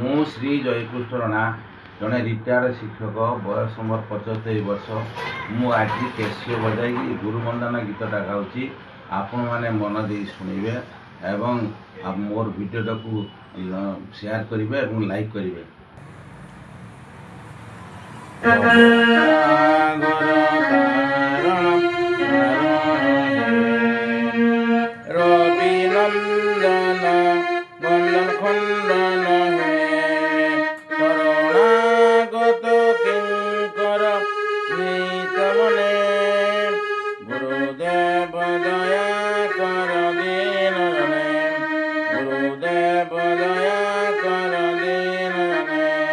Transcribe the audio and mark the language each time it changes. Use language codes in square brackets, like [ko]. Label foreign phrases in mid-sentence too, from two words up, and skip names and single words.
[or] ଶ୍ରୀ ଜୟକୃଷ୍ଣ ରଣା, ଜଣେ ରିଟାୟାର୍ଡ ଶିକ୍ଷକ। ବୟସ ମୋର 75 ବର୍ଷ। ମୁଁ ଆଜି କ୍ୟାସିଓ ବଜାଇକି ଗୁରୁବନ୍ଦନା ଗୀତଟା ଗାଉଛି। ଆପଣମାନେ ମନ ଦେଇ ଶୁଣିବେ ଏବଂ ମୋର ଭିଡ଼ିଓଟାକୁ ସେୟାର କରିବେ ଏବଂ ଲାଇକ୍ କରିବେ। [bn] রবি নন্দন বন্দন খণ্ডন হে, শরণাগত কিঙ্কর নিত মনে, গুরুদেব দয়া কর দীন জনে, গুরুদেব দয়া কর দীন জনে।